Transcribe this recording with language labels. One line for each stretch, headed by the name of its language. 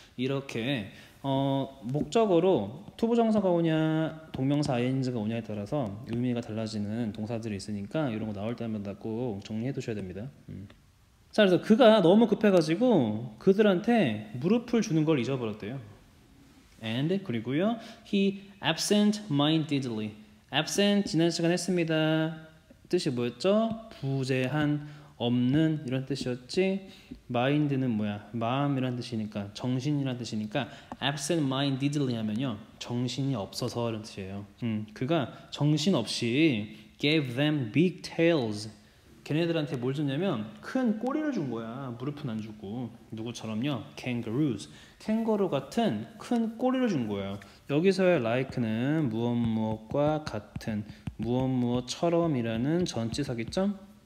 Korean: 이렇게 목적어로 투부정사가 오냐 동명사 ing가 오냐에 따라서 의미가 달라지는 동사들이 있으니까 이런 거 나올 때마다 꼭 정리해 두셔야 됩니다. 자, 그래서 그가 너무 급해가지고 그들한테 무릎을 주는 걸 잊어버렸대요.
English: and
Korean: 그리고요,
English: he absent-mindedly.
Korean: absent 지난 시간 했습니다. 뜻이 뭐였죠? 부재한, 없는 이런 뜻이었지. mind는 뭐야? 마음이란 뜻이니까, 정신이란 뜻이니까 absent-mindedly 하면요, 정신이 없어서 이런 뜻이에요. 그가 정신없이
English: gave them big tails.
Korean: 걔네들한테 뭘 줬냐면 큰 꼬리를 준 거야. 무릎은 안 주고. 누구처럼요? kangaroos. 캥거루 같은 큰 꼬리를 준 거예요. 여기서의 like는 무엇 무엇과 같은, 무엇 무엇처럼이라는 전치사겠죠?